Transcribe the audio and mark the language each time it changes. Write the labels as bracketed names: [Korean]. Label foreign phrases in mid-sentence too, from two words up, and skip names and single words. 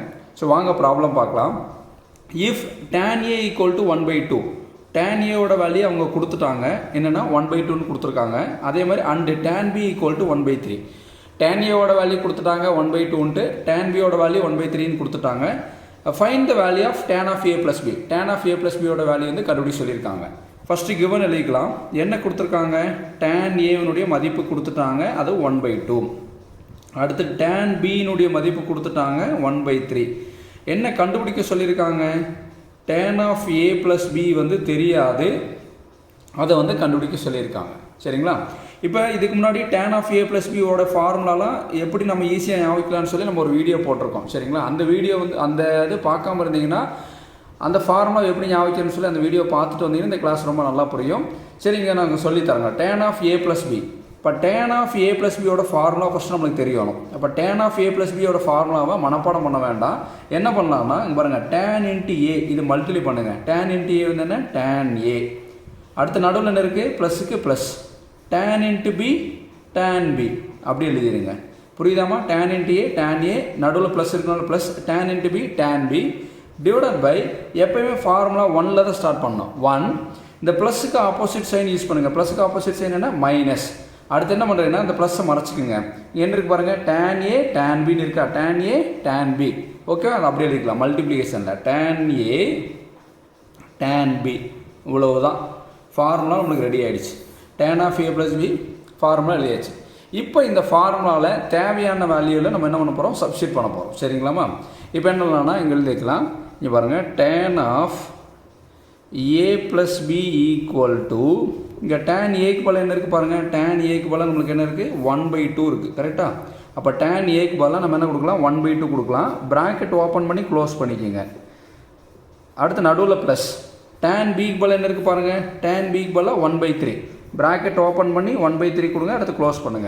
[Tamil] ஸோ வாங்க ப்ராப்ளம் பார்க்கலாம். [English] if tan A [Tamil] = 1/2, tan A ஓட வேல்யூ அவங்க கொடுத்துட்டாங்க. என்னென்னா 1/2ன்னு கொடுத்துருக்காங்க. அதே மாதிரி [English] and tan B [Tamil] = 1/3. tan A ஓட வேல்யூ கொடுத்துட்டாங்க 1/2ன்ட்டு, tan B ஓட வேல்யூ 1/3ன்னு கொடுத்துட்டாங்க. [English] find the value of tan of A plus B. tan of A plus B [Tamil] ஓட வேல்யூ கண்டுபிடி சொல்லியிருக்காங்க. [English] first given [Tamil] எழுதிக்கலாம். என்ன கொடுத்துருக்காங்க? tan Aனுடைய மதிப்பு கொடுத்துட்டாங்க, அது 1/2. அடுத்து tan Bனுடைய மதிப்பு கொடுத்துட்டாங்க 1/3. என்ன கண்டுபிடிக்க சொல்லியிருக்காங்க? [English] tan of A plus B [Tamil] தெரியாது, அதை கண்டுபிடிக்க சொல்லியிருக்காங்க. சரிங்களா? இப்போ இதுக்கு முன்னாடி [English] tan of A plus B [Tamil] ஓட ஃபார்முலாலாம் எப்படி நம்ம ஈஸியாக ஞாபகிக்கலாம்னு சொல்லி நம்ம ஒரு வீடியோ போட்டிருக்கோம். சரிங்களா? அந்த வீடியோ அந்த இது பார்க்காம இருந்தீங்கன்னா அந்த ஃபார்முலா எப்படி ஞாபகிக்கணும்னு சொல்லி அந்த வீடியோ பார்த்துட்டு வந்தீங்கன்னா இந்த கிளாஸ் ரொம்ப நல்லா புரியும். சரிங்க, நாங்கள் சொல்லித்தரங்க. [English] tan of A plus B. இப்போ tan of A plus B [Tamil] ஓட ஃபார்முலா ஃபஸ்ட்டு நம்மளுக்கு தெரியணும். இப்போ [English] tan of A plus B [Tamil] ஓட ஃபார்முலாவை மனப்பாடம் பண்ண வேண்டாம். என்ன பண்ணலாம்னா இங்கே பாருங்கள், tan × A இது மல்டிப்ளை பண்ணுங்கள். tan × A என்ன? tan A. அடுத்த நடுவில் என்ன இருக்குது? ப்ளஸுக்கு ப்ளஸ். tan × B tan B அப்படி எழுதிடுங்க. புரியுதாமா? tan × A tan A, நடுவில் ப்ளஸ் இருக்கனால ப்ளஸ், tan × B tan B [English] divided by, [Tamil] எப்போயுமே ஃபார்முலா 1ல் தான் ஸ்டார்ட் பண்ணோம். 1. இந்த ப்ளஸுக்கு [English] opposite sign use [Tamil] பண்ணுங்கள். ப்ளஸுக்கு [English] opposite sign [Tamil] என்ன? மைனஸ். அடுத்து என்ன பண்ணுறீங்கன்னா இந்த ப்ளஸ்ஸை மறைச்சிக்குங்க. என்ன இருக்குது பாருங்கள்? tan A tan Bன்னு இருக்கா? tan A tan B. ஓகே, அது அப்படியே எழுதிக்கலாம் மல்டிப்ளிகேஷனில். tan A tan B இவ்வளவுதான். ஃபார்முலா நம்மளுக்கு ரெடி ஆகிடுச்சு. [English] tan of A plus B [Tamil] ஃபார்முலா எழுதியாச்சு. இப்போ இந்த ஃபார்முலாவில் தேவையான வேல்யூவில் நம்ம என்ன பண்ண போகிறோம்? சப்ஸ்டிட் பண்ண போகிறோம். சரிங்களாமா? இப்போ என்ன பண்ணலாம்னா இங்கே எழுதிக்கலாம். இங்கே பாருங்கள், [English] tan of A plus B = இங்கே tan Aக்கு [Tamil] பதிலாக என்ன இருக்குது பாருங்கள்? tan Aக்கு பதிலாக நம்மளுக்கு என்ன இருக்குது? 1/2 இருக்குது. கரெக்டாக? அப்போ tan Aக்கு பதிலாக நம்ம என்ன கொடுக்கலாம்? 1/2 கொடுக்கலாம். [English] bracket open [Tamil] பண்ணி க்ளோஸ் பண்ணிக்கோங்க. அடுத்து நடுவில் ப்ளஸ். tan Bக்கு பதிலாக என்ன இருக்குது பாருங்கள்? tan Bக்கு பதிலாக 1/3. [English] bracket open [Tamil] பண்ணி 1/3 கொடுங்க. அடுத்து க்ளோஸ் பண்ணுங்கள்.